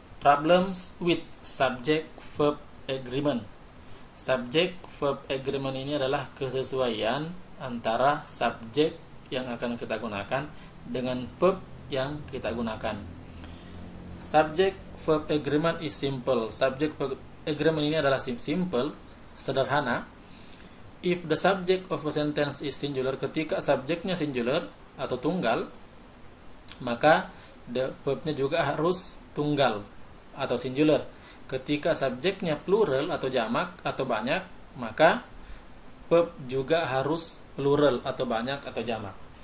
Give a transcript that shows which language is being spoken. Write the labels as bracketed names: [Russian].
[English] Problems with subject verb agreement. [Indonesian] Subject verb agreement ini adalah kesesuaian antara subjek yang akan kita gunakan dengan verb yang kita gunakan. [English] Subject verb agreement is simple. [Indonesian] Subject verb agreement ini adalah simple, sederhana. [English] If the subject of a sentence is singular, [Indonesian] ketika subjeknya singular atau tunggal, maka the verbnya juga harus tunggal atau singular. Ketika subjeknya plural atau jamak atau banyak, maka verb juga harus plural atau banyak atau jamak.